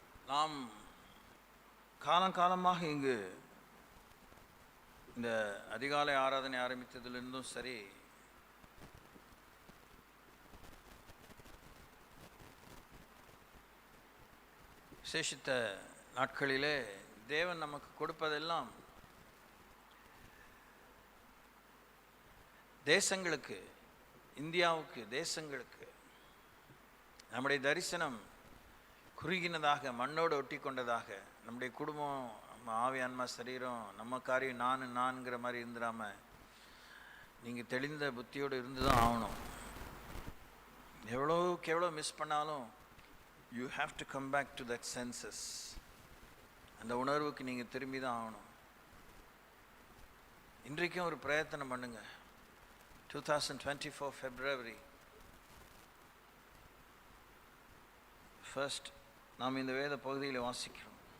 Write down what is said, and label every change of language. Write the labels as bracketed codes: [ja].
[ta] நாம் காலங்காலமாக இங்கு இந்த அதிகாலை ஆராதனை ஆரம்பித்ததிலிருந்தும் சரி, விசேஷித்த நாட்களிலே தேவன் நமக்கு கொடுப்பதெல்லாம் தேசங்களுக்கு, இந்தியாவுக்கு, தேசங்களுக்கு. நம்முடைய தரிசனம் குறுகினதாக, மண்ணோடு ஒட்டி கொண்டதாக, நம்முடைய குடும்பம், நம்ம ஆவி ஆன்மா சரீரம், நம்ம காரியம் நான்கிற மாதிரி இருந்துடாம நீங்கள் தெளிந்த புத்தியோடு இருந்து தான் ஆகணும். எவ்வளோக்கு எவ்வளோ மிஸ் பண்ணாலும் [en] you have to come back to that senses. [ta] அந்த உணர்வுக்கு நீங்கள் திரும்பி தான் ஆகணும். இன்றைக்கும் ஒரு பிரயத்தனம் பண்ணுங்க. 2024 February 1 நாம் இந்த வேத பகுதியில் வாசிக்கிறோம்.